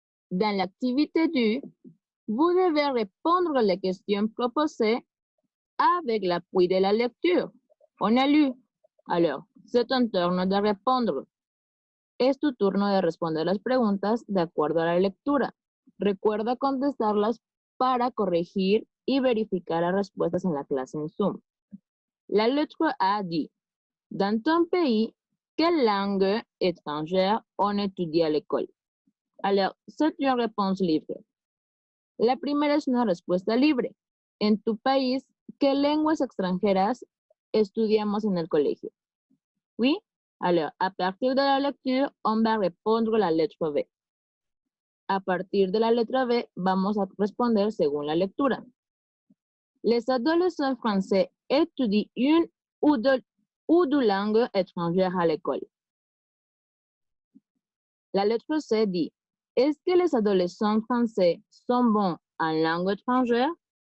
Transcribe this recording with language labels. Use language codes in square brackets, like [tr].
[fr] Dans l'activité 2, vous devez répondre les questions proposées avec l'appui de la lecture. On a lu. Alors, c'est ton turno de répondre. [es] Es tu turno de responder las preguntas de acuerdo a la lectura. Recuerda contestarlas para corregir y verificar las respuestas en la clase en Zoom. [fr] La lettre A dit, dans ton pays, quelle langue étrangère on étudie à l'école? Alors, c'est une réponse libre. [es] La primera es una respuesta libre. En tu país, ¿qué lenguas extranjeras estudiamos en el colegio? [fr] Oui? Alors, à partir de la lecture, on va répondre la lettre B. [es] A partir de la letra B, vamos a responder según la lectura. [fr] Les adolescents français étudient une ou deux langues étrangères à l'école. La lettre C dit, est-ce que les adolescents français sont bons en langue étrangère?